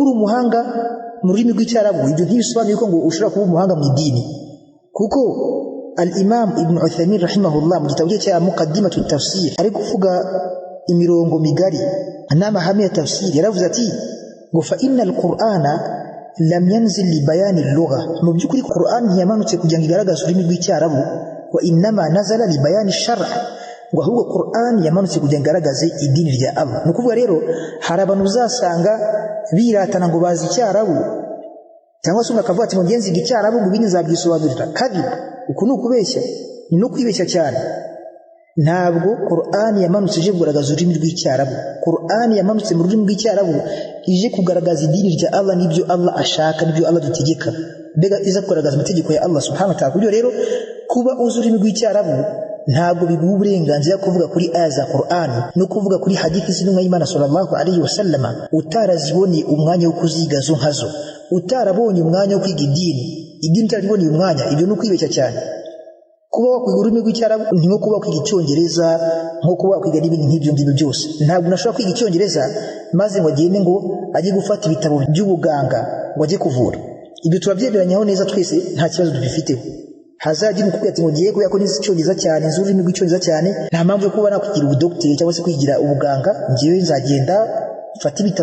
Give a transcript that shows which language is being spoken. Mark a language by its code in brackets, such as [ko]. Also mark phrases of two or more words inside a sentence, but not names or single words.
[rw] uri umuhanga mu rurimi rw'icyarabu ibyo ntibisobanuye ko ngo ushobora kuba umuhanga mu idini kuko al-Imam Ibn Uthaymin rahimahullah mu gitabo cye Muqaddimatu Tafsir ari kuvuga imirongo migari n'amahame ya tafsiri yaravuze ati ngo [ar] فإن القرآن لم ينزل لبيان اللغة [rw] mu byukuri Qur'an ntiyamanutse kugira ngo igaragaze ururimi rw'icyarabu [ar] وإنما نزل لبيان الشرع' [rw] ngo ahubwo Qur'an yamanutse kugira ngo igaragaze idini rya Allah no kuvuga rero hari abantu uzasanga biratana ngo bazi icyarabu cyangwa se umakavuga ati ngo ngenzi icyarabu ngo bini zabyisobanurira kabi uko nukubeshya ni no kwibeshya cyane ntabwo Qur'an yamanutse ije kugaragaza ururimi rw'icyarabu Qur'an yamanutse mu rurimi rw'icyarabu ije kugaragaza idini rya Allah n'ibyo Allah ashaka n'ibyo Allah dutegeka bega iza kugaragaza amategeko ya Allah [ar] سبحانه وتعالى [rw] kubyo rero kuba uzi ururimi rw'icyarabu ntabwo biguha uburenganzira kuvuga kuri aya za Qur'an no kuvuga kuri hadithi z'intumwa y'Imana [ar] صلى الله عليه وسلم [rw] utarazibonye umwanya wo kuziga zo nkazo utarabonye umwanya wo kwiga idini utarabonye umwanya ibyo no kwibeshya cyane kuba wakwiga ururimi rw'icyarabu ni nko kuba wakwiga icyongereza nko kuba wakwiga n'ibindi nk'ibyo ngibyo byose ntabwo nashobora kwiga icyongereza maze ngo agende ngo ajye gufata ibitabo by'ubuganga ngo ajye kuvura ibyo turabyemeranyaho neza twese nta kibazo dubifiteho hazagira umukobwa ati ngo ngiye kubera ko nizi icyongereza cyane nzi ururimi rw'icyongereza cyane nta mpamvu yo kuba nakwigira ubudokiteri cyangwa se kwigira ubuganga ngiye nzagenda mfata ibitabo